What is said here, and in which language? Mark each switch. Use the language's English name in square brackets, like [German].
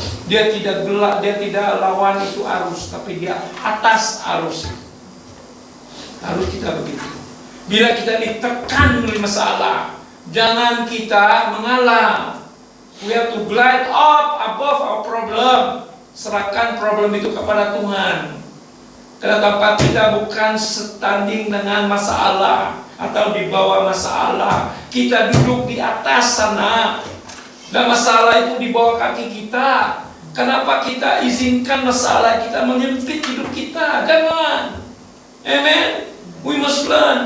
[Malay] Dia tidak gelak, dia tidak lawan itu arus, tapi dia atas arus. Harus kita begitu. Bila kita ditekan oleh masalah, jangan kita mengalah. [English] We have to glide up above our problem. [Malay] Serahkan problem itu kepada Tuhan. Karena tempat kita bukan setanding dengan masalah atau di bawah masalah. Kita duduk di atas sana. Dan masalah itu di bawah kaki kita. Kenapa kita izinkan masalah kita menyempit hidup kita? Jangan. Amen. [English] We must learn.